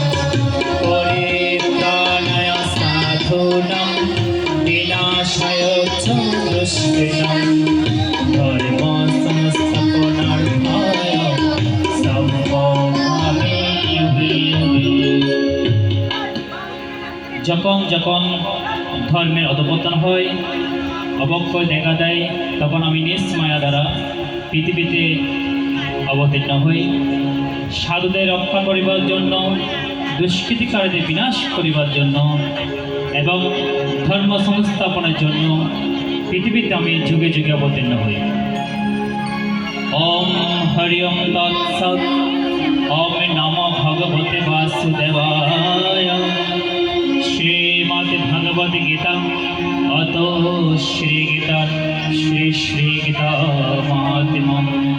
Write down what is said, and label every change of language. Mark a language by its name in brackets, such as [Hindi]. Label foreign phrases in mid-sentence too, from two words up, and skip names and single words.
[Sanskrit] परित्राणाय साधूनां विनाशाय च दुष्कृतां धर्म संस्थापनार्थाय सम्भवामि युगे युगे। [Bangla] যখন যখন ধর্মের অধঃপতন হয় অবক্ষয় দেখা দেয় তখন আমি নিজ মায়া দ্বারা পৃথিবীতে অবতীর্ণ হই সাধুদের রক্ষা করিবার জন্য দুষ্কৃতিকারীদের বিনাশ করিবার জন্য এবং ধর্ম সংস্থাপনের জন্য পৃথিবীতে আমি যুগে যুগে অবতীর্ণ হই। [Sanskrit] ওম হরি ওম তৎসৎ। ওম নমো ভগবতে বাসুদেবায়। श्रीमद्भगवद्गीता अथ श्रीगीता श्रीगीता महात्म्यम्।